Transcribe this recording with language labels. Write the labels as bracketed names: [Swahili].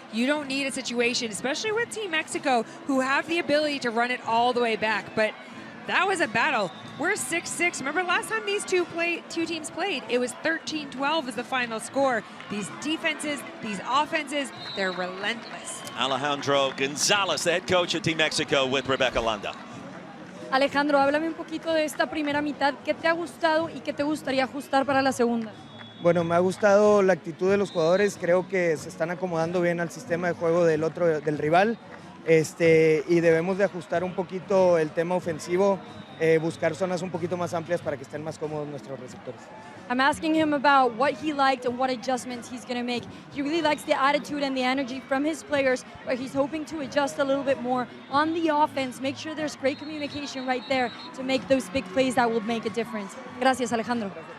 [English] You don't need a situation, especially with Team Mexico, who have the ability to run it all the way back. But that was a battle. We're 6-6. Remember last time these two teams played, it was 13-12 as the final score. These defenses, these offenses, they're relentless. Alejandro Gonzalez, the head coach of Team Mexico, with Rebecca Landa. [Spanish] Alejandro, háblame un poquito de esta primera mitad. ¿Qué te ha gustado y qué te gustaría ajustar para la segunda? Bueno, me ha gustado la actitud de los jugadores. Creo que se están acomodando bien al sistema de juego del rival. Y debemos de ajustar un poquito el tema ofensivo, buscar zonas un poquito más amplias para que estén más cómodos nuestros receptores. [English] I'm asking him about what he liked and what adjustments he's going to make. He really likes the attitude and the energy from his players, but he's hoping to adjust a little bit more on the offense, make sure there's great communication right there to make those big plays that will make a difference. [Spanish] Gracias, Alejandro.